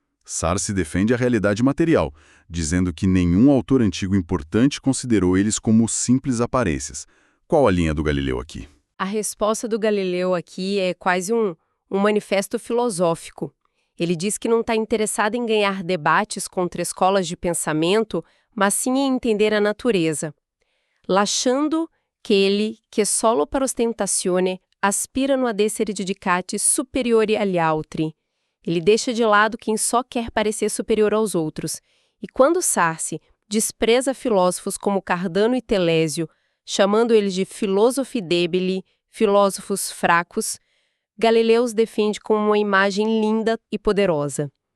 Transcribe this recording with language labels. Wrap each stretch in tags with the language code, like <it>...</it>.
<pt>Sarsi defende a realidade material, dizendo que nenhum autor antigo importante considerou eles como simples aparências. Qual a linha do Galileu aqui? A resposta do Galileu aqui é quase um manifesto filosófico. Ele diz que não está interessado em ganhar debates contra escolas de pensamento, mas sim em entender a natureza.</pt> <it>Lasciando che ele, che solo per ostentazione, aspirano ad essere giudicati superiori agli altri.</it> <pt>Ele deixa de lado quem só quer parecer superior aos outros. E quando Sarsi despreza filósofos como Cardano e Telésio, chamando eles de</pt> <it>filósofi debili,</it> <pt>filósofos fracos, Galileu os defende como uma imagem linda e poderosa.</pt>